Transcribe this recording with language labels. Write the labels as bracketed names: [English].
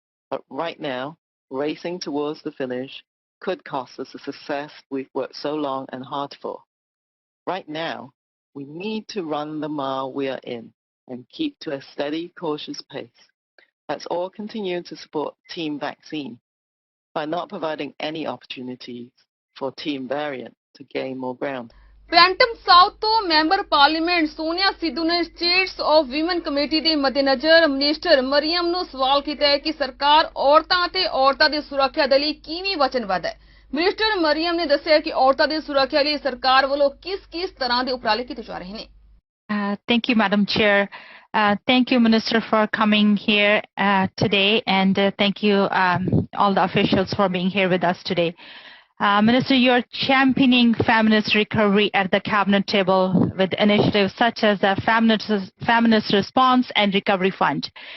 [English] But right now, racing towards the finish could cost us the success we've worked so long and hard for. Right now, we need to run the mile we are in and keep to a steady, cautious pace. Let's all continue to support Team Vaccine by not providing any opportunities for Team Variant to gain more ground. [Punjabi] ਪੈਂਟਮ south ਤੋਂ member parliament Sonia Sidhu ਨੇ status of women committee ਦੇ ਮੱਦੇਨਜ਼ਰ minister Mariam ਨੂੰ ਸਵਾਲ ਕੀਤਾ ਹੈ ਕਿ ਸਰਕਾਰ ਔਰਤਾਂ ਅਤੇ ਔਰਤਾਂ ਦੀ ਸੁਰੱਖਿਆ ਦੇ ਲਈ ਕਿਵੇਂ ਵਚਨਬੱਧ ਹੈ। ਮਿਨਿਸਟਰ ਮਰੀਮ ਨੇ ਦੱਸਿਆ ਕਿ ਔਰਤਾਂ ਦੀ ਸੁਰੱਖਿਆ ਲਈ ਸਰਕਾਰ ਵੱਲੋਂ ਕਿਸ ਤਰ੍ਹਾਂ ਦੇ ਉਪਰਾਲੇ ਕੀਤੇ ਜਾ ਰਹੇ ਨੇ। [English] Thank you, Madam Chair. Thank you, Minister, for coming here today, and thank you all the officials for being here with us today. Minister, you're championing feminist recovery at the cabinet table with initiatives such as the Feminist Response and Recovery Fund.